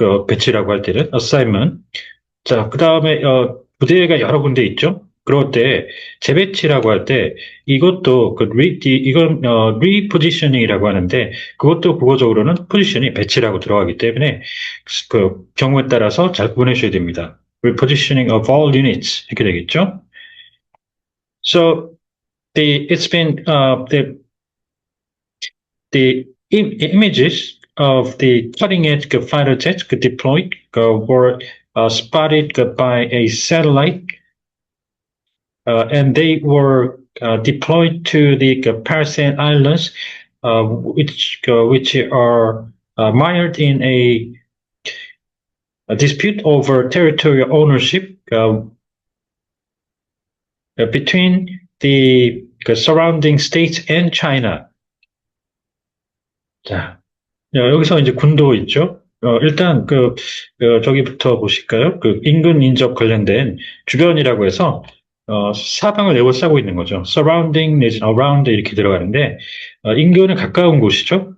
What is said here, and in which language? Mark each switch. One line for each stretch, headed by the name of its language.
Korean: 배치라고 할 때는 assignment. 자, 그 다음에 부대가 여러 군데 있죠. 그럴 때 재배치라고 할 때 이것도 이건 리포지셔닝이라고 하는데 그것도 국어적으로는 포지션이 배치라고 들어가기 때문에 그 경우에 따라서 잘 구분해 주셔야 됩니다.
English: Repositioning of all units
Korean: 이렇게 되겠죠.
English: So it's been the images of the cutting edge fighter jets deployed were spotted by a satellite, and they were deployed to the Paracel Islands, which are mired in a dispute over territorial ownership between the surrounding states and China.
Korean: 자, 여기서 이제 군도 있죠. 일단 저기부터 보실까요? 인근 인접 관련된 주변이라고 해서 사방을 에워싸고 있는 거죠. surrounding 내지 around 이렇게 들어가는데 인근은 가까운 곳이죠.